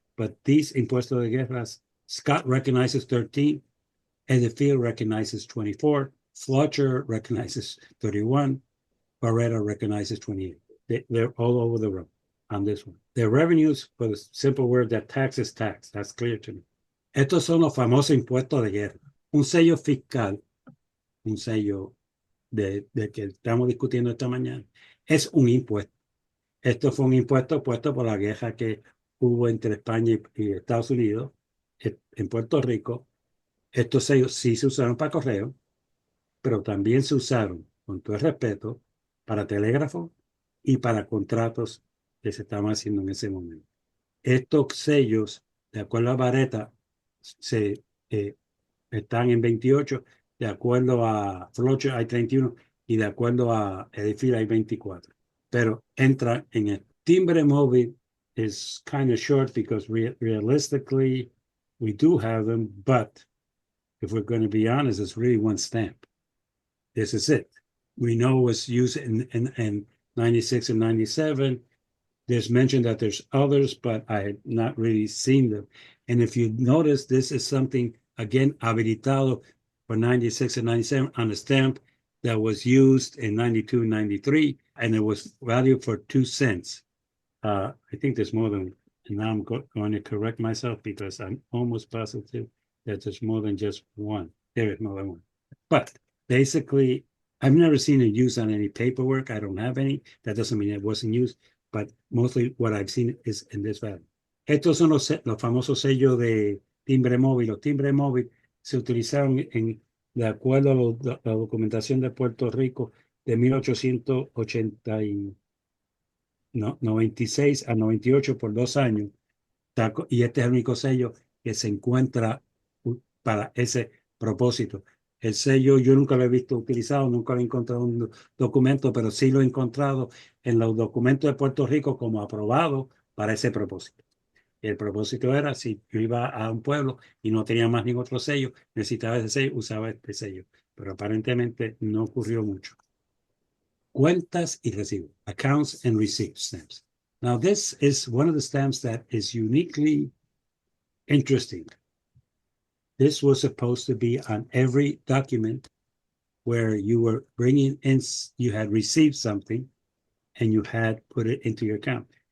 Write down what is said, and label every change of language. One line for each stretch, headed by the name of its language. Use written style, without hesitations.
English: But these impuestos de guerras, Scott recognizes 13, Edifield recognizes 24, Fletcher recognizes 31, Barretta recognizes 28. They're all over the road on this one. Their revenues, for the simple word that tax is tax, that's clear to me.
Spanish: Estos son los famosos impuestos de guerra. Un sello fiscal, un sello de que estamos discutiendo esta mañana, es un impuesto. Esto fue un impuesto puesto por la guerra que hubo entre España y Estados Unidos, en Puerto Rico, estos sellos sí se usaron para correo, pero también se usaron, con todo el respeto, para telégrafo y para contratos que se estaban haciendo en ese momento. Estos sellos, de acuerdo a Vareta, están en 28, de acuerdo a Fletcher hay 31 y de acuerdo a Edifil hay 24. Pero entra en el timbre móvil
English: is kind of short because realistically we do have them, but if we're going to be honest, it's really one stamp. This is it. We know it was used in 96 and 97. There's mention that there's others, but I had not really seen them. And if you notice, this is something, again, habilitado for 96 and 97 on a stamp that was used in 92 and 93, and it was valued for 2 cents. I think there's more than, and now I'm going to correct myself because I'm almost positive that there's more than just one. There is more than one. But basically, I've never seen it used on any paperwork. I don't have any. That doesn't mean it wasn't used. But mostly what I've seen is in this value.
Spanish: Estos son los famosos sellos de timbre móvil. Los timbres móviles se utilizaron de acuerdo a la documentación de Puerto Rico de 1896 a 98 por 2 años. Y este es el único sello que se encuentra para ese propósito. El sello yo nunca lo he visto utilizado, nunca lo he encontrado en un documento, pero sí lo he encontrado en los documentos de Puerto Rico como aprobado para ese propósito. Y el propósito era, si yo iba a un pueblo y no tenía más ningún otro sello, necesitaba ese sello, usaba este sello. Pero aparentemente no ocurrió mucho. Cuentas y recibos,
English: accounts and receipts stamps. Now this is one of the stamps that is uniquely interesting. This was supposed to be on every document where you were bringing in, you had received something and you had put it into your account.